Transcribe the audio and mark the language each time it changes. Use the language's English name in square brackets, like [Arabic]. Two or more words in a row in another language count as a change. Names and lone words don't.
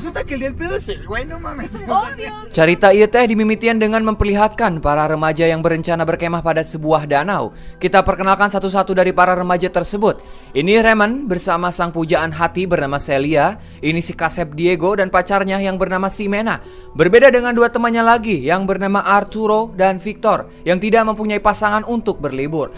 [Spanish] que el del pedo es el güey, no mames. [Sundanese] Carita ieu teh dimimitian [Indonesian] dengan memperlihatkan para remaja yang berencana berkemah pada sebuah danau. Kita perkenalkan satu-satu dari para remaja tersebut. Ini Raymond bersama sang pujaan hati bernama Celia. Ini si Kasep Diego dan pacarnya yang bernama Ximena. Berbeda dengan dua temannya lagi yang bernama Arturo dan Victor yang tidak mempunyai pasangan untuk berlibur.